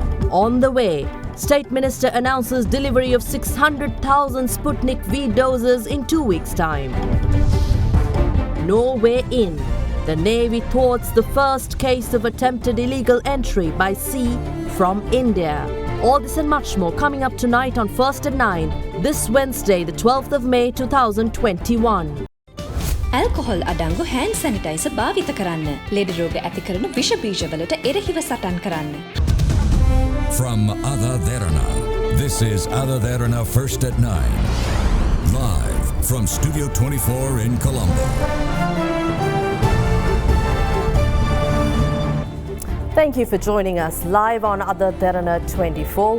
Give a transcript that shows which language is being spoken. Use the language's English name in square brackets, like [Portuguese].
[English] On the way, State Minister announces delivery of 600,000 Sputnik V doses in 2 weeks' time. No way in. The Navy thwarts the first case of attempted illegal entry by sea from India. All this and much more coming up tonight on First at 9, this Wednesday, the 12th of May 2021. [Sinhala] Alcohol අඩංගු hand sanitizer භාවිත කරන්න. ලෙඩ රෝග ඇති කරන විෂ බීජවලට එරෙහිව සටන් කරන්න. [English] From AdaDerana, this is AdaDerana First at 9. Live from Studio 24 in Colombo. Thank you for joining us live on AdaDerana 24.